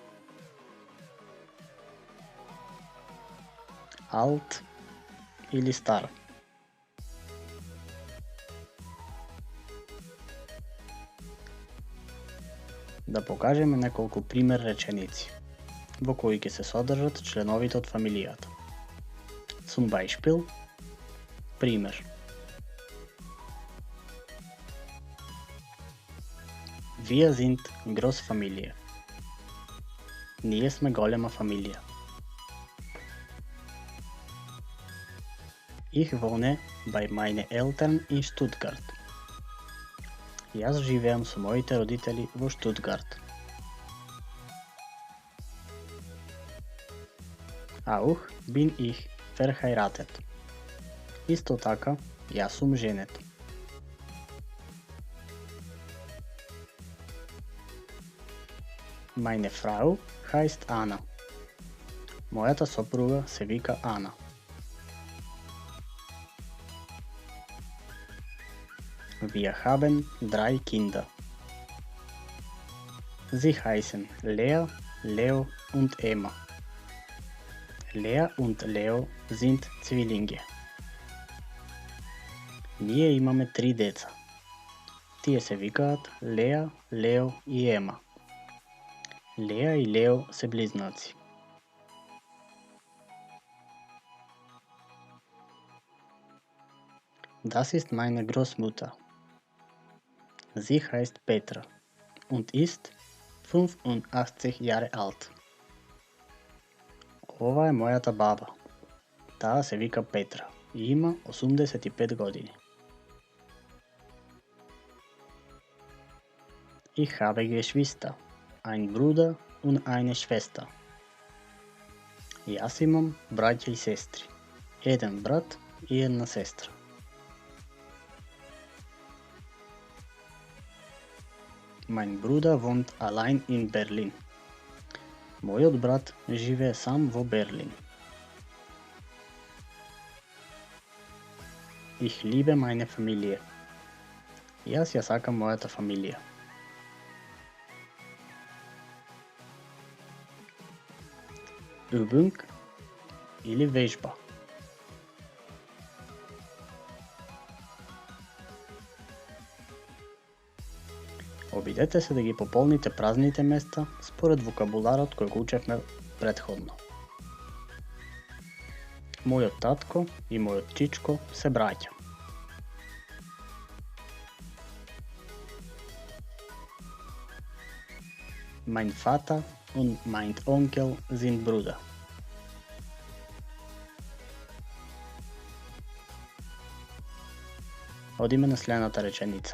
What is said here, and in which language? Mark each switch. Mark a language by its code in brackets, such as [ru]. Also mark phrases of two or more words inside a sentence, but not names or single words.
[mk] Alt или стар. Да покажеме неколку пример реченици, во кои ќе се содржат членовите од фамилијата. [de] Zum Beispiel, пример. Wir sind Großfamilie. [mk] Ние сме голема фамилија. [de] Ich wohne bei meine Eltern in Stuttgart. [mk] Јас живеам со моите родители во Штутгарт. [de] Auch bin ich verheiratet. [mk] Исто така, јас сум женет. [de] Meine Frau heißt Anna. Мојата сопруга се вика Ана. Wir haben 3 Kinder. Sie heißen Lea, Leo und Emma. Lea und Leo sind Zwillinge. [mk] Ние имаме 3 деца. Тие се викаат Леа, Лео и Ема. Леа и Лео се близнаци. [de] Das ist meine Großmutter. Sie heißt Petra und ist 85 Jahre alt. [mk] Ова е мојата баба. Таа се вика Петра и има 85 години. [de] Ich habe Geschwister, ein Bruder und eine Schwester. [mk] И аз имам браќа и сестри. Еден брат и една сестра. [de] Mein Bruder wohnt allein in Berlin. [mk] Мојот брат живее сам во Берлин. [de] Ich liebe meine Familie. [mk] Јас ја сакам мојата фамилија. Übung или вежба. Обидете се да ги пополните празните места според вокабуларот кој го учевме претходно. Мојот татко и мојот чичко се браќа. [de] Mein Vater und mein Onkel sind Brüder. [mk] Одиме на следната реченица.